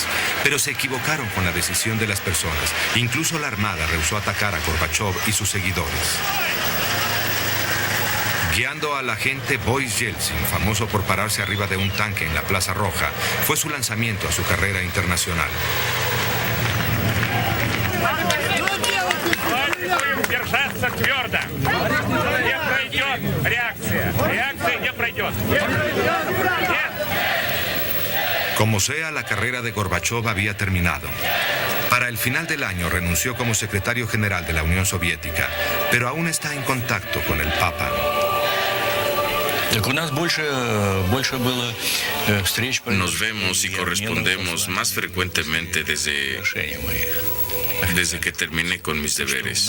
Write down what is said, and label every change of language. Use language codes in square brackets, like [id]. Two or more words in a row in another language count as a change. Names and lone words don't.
[es] Pero se equivocaron con la decisión de las personas. Incluso la Armada rehusó atacar a Gorbachev y sus seguidores. Guiando al agente Boris Yeltsin, famoso por pararse arriba de un tanque en la Plaza Roja, fue su lanzamiento a su carrera internacional. [ru] Держаться твердо. Не пройдет реакция. Реакция не пройдет. [es] Como sea, la carrera de Gorbachev había terminado. Para el final del año renunció como secretario general de la Unión Soviética, pero aún está en contacto con el Papa. Nos vemos y correspondemos más frecuentemente desde que terminé con mis deberes.